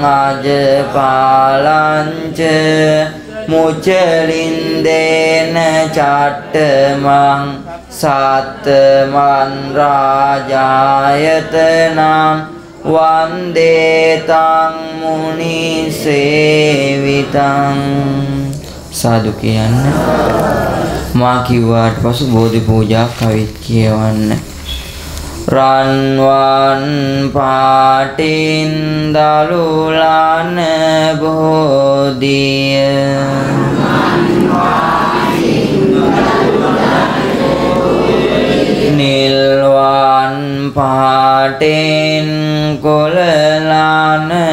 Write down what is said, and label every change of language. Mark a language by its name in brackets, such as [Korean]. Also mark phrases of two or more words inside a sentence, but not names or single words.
[Pali] අජපාලං ච මුචලින්දේන චට්ඨමං සත්තමන් රාජායතනං වන්දේ තං මුනි සේවිතං [Sinhala] සාදු කියන්න මා කිව්වාට පසු බෝධි පූජා කවිත් කියවන්න රන්වන් පාටින් දලුලන බෝධිය නිල්වන් පාටින් කොළලන